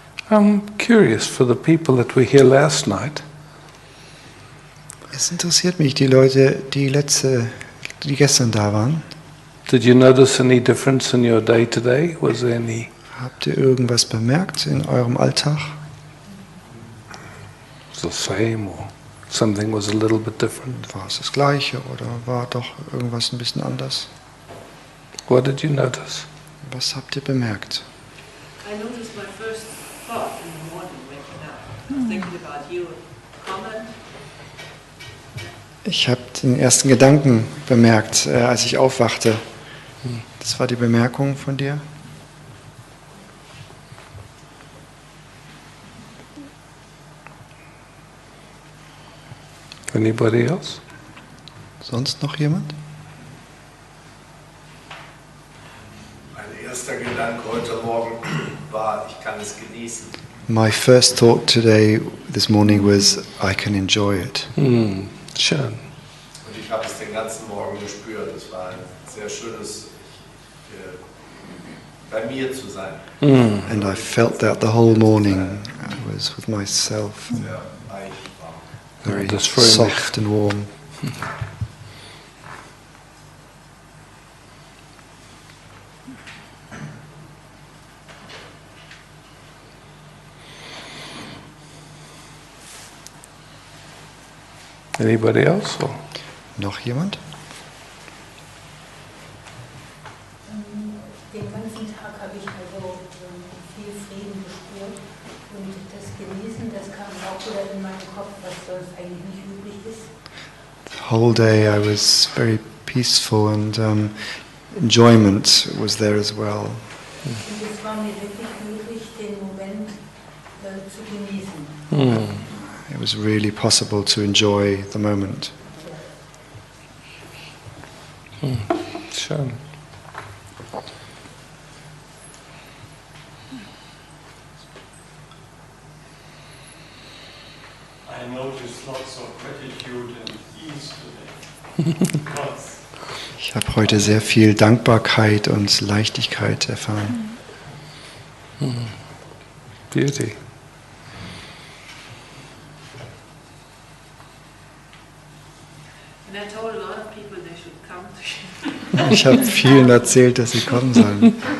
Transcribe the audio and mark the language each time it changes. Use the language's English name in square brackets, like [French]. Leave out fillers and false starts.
[English] I'm curious for the people that were here last night. [German] Es interessiert mich, die Leute, die gestern da waren. [English] Did you notice any difference in your day today? Was there any? [German] Habt ihr irgendwas bemerkt in eurem Alltag? [English] Was the same or something was a little bit different? [German] War es das Gleiche oder war doch irgendwas ein bisschen anders? [English] What did you notice? [German] Was habt ihr bemerkt? [English] I noticed my first thought in the morning waking up, thinking about you, comment. [German] Ich habe den ersten Gedanken bemerkt, als ich aufwachte. Das war die Bemerkung von dir. [English] Anybody else? [German] Sonst noch jemand? Mein erster Gedanke heute Morgen war, ich kann es genießen. [English] My first thought this morning was, I can enjoy it. [German] Schön. Und ich habe es den ganzen Morgen gespürt. Es war ein sehr schönes, bei mir zu sein. [English] And I felt that the whole morning. I was with myself. [German] Sehr weich, warm. [English] Very [German] Das freut mich. [English] soft and warm. Anybody else? Or? [German] Noch jemand? Den ganzen Tag habe ich also viel Frieden gespürt und das Genießen, das kam auch wieder in meinen Kopf, was sonst eigentlich nicht üblich ist. [English] The whole day I was very peaceful and enjoyment was there as well. [German] Und es war mir wirklich möglich, den Moment zu genießen. [English] It was really possible to enjoy the moment. [German] Schön. [English] I noticed lots of gratitude and ease today. Because [German] Ich habe heute sehr viel Dankbarkeit und Leichtigkeit erfahren. [English] Beauty. And I told a lot of people they should come to you. [German] Ich habe vielen erzählt, dass sie kommen sollen.